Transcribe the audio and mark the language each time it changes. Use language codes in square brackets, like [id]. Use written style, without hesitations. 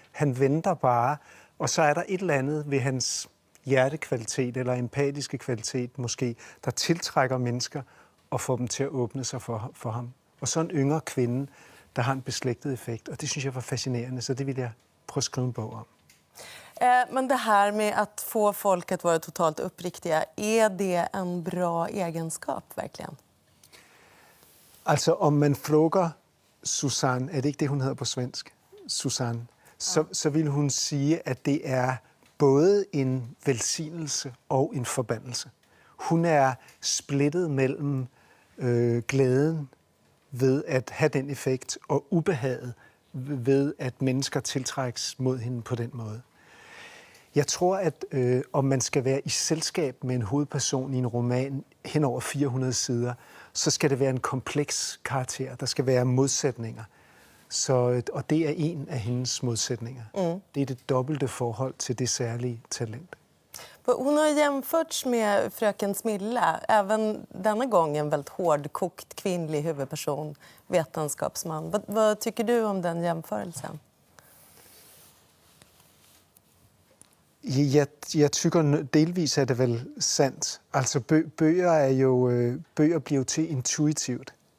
[da] Han venter bare, og så er der et eller andet ved hans hjertekvalitet eller empatiske kvalitet måske, der tiltrækker mennesker og får dem til at åbne sig for ham. Og så en yngre kvinde, der har en beslægtet effekt, og det synes jeg var fascinerende, så det vil jeg prøve at skrive en bog om. [sv] Men det här med att få folk att vara totalt uppriktiga, är det en bra egenskap verkligen? Alltså om man frågar Susanne, är det inte det hon heter på svensk? Susanne. Så vill hon säga att det är både en välsignelse och en förbannelse. Hon är splittet mellan glädjen [da] ved at have den effekt, og ubehaget ved at mennesker tiltrækkes mod hende på den måde. Jeg tror, at om man skal være i selskab med en hovedperson i en roman hen over 400 sider, så skal det være en kompleks karakter. Der skal være modsætninger. Og det er en af hendes modsætninger. Det er det dobbelte forhold til det særlige talent. [sv] Hon har jämförts med fröken Smilla, även denna gång en väldigt hårdkokt kvinnlig huvudperson, vetenskapsman. Vad tycker du om den jämförelsen? [da] Jeg tykker delvis er det vel sandt. Altså bøger bliver jo til intuitivt.